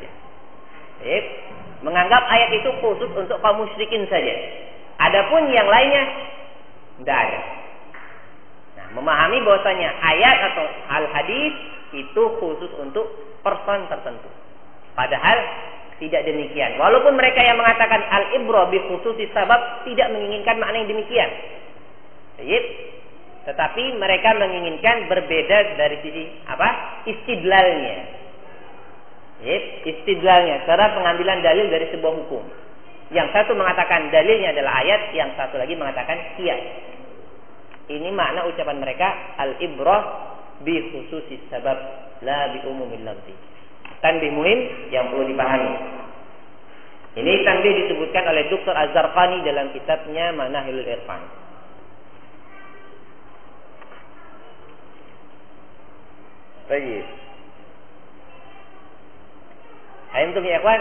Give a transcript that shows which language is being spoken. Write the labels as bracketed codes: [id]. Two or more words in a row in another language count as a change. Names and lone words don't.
[id] Baik, menganggap ayat itu khusus untuk kaum musyrikin saja. Adapun yang lainnya tidak ada. Nah, memahami bahwasanya ayat atau al-hadis itu khusus untuk person tertentu. Padahal tidak demikian. Walaupun mereka yang mengatakan [ar] العبرة بخصوص السبب [id] tidak menginginkan makna yang demikian. Baik. Tetapi mereka menginginkan berbeda dari sisi istidlalnya. Baik, istidlalnya, cara pengambilan dalil dari sebuah hukum. Yang satu mengatakan dalilnya adalah ayat, yang satu lagi mengatakan qiyas. Ini makna ucapan mereka [ar] العبرة بخصوص السبب لا بعموم اللفظ. تنبيه مهم [id] yang perlu dipahami. Ini tanbih disebutkan oleh Dr. Az-Zarqani dalam kitabnya Manahilul Irfan. Baik. [ar] أنتم يا إخوان?